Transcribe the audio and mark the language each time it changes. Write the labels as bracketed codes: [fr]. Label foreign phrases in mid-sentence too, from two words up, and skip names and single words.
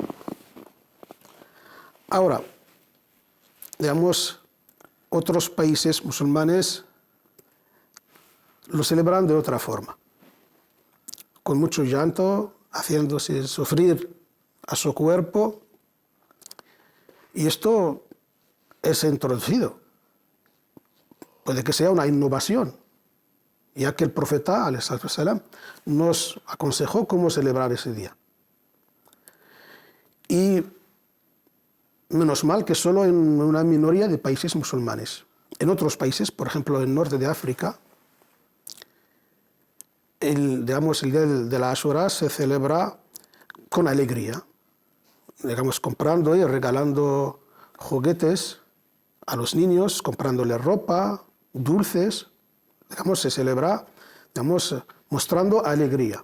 [es] Ahora, digamos, otros países musulmanes lo celebran de otra forma, con mucho llanto, haciéndose sufrir a su cuerpo, y esto es introducido. Puede que sea una innovación, ya que el profeta, [ar] عليه الصلاة والسلام, [es] nos aconsejó cómo celebrar ese día. Y menos mal que solo en una minoría de países musulmanes. En otros países, por ejemplo, en el norte de África, el día de la Ashura se celebra con alegría, digamos, comprando y regalando juguetes a los niños, comprándoles ropa, dulces, digamos, se celebra, digamos, mostrando alegría.